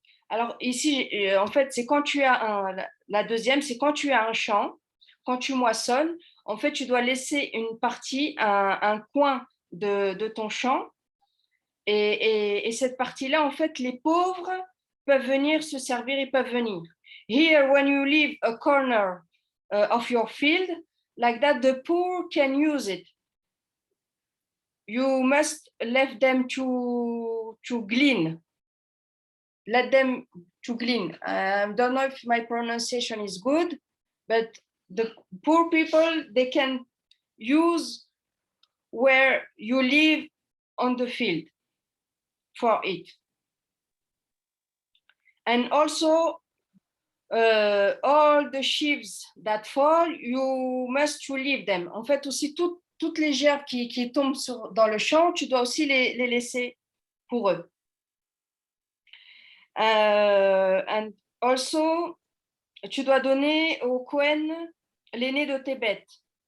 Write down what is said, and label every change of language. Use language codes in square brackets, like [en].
[fr] Alors ici, en fait, c'est quand tu as la deuxième, c'est quand tu as un champ, quand tu moissonnes, en fait, tu dois laisser une partie, un coin de ton champ, et cette partie-là, en fait, les pauvres peuvent venir se servir, ils peuvent venir. [en] Here, when you leave a corner of your field, like that, the poor can use it. You must let them to glean. Let them to glean. I don't know if my pronunciation is good, but the poor people, they can use where you live on the field for it. And also, all the sheaves that fall, you must to leave them. [fr] En fait, aussi, toutes les gerbes qui tombent dans le champ, tu dois aussi les laisser pour eux. [en] And also, [fr] tu dois donner au Cohen l'aîné de tes bêtes.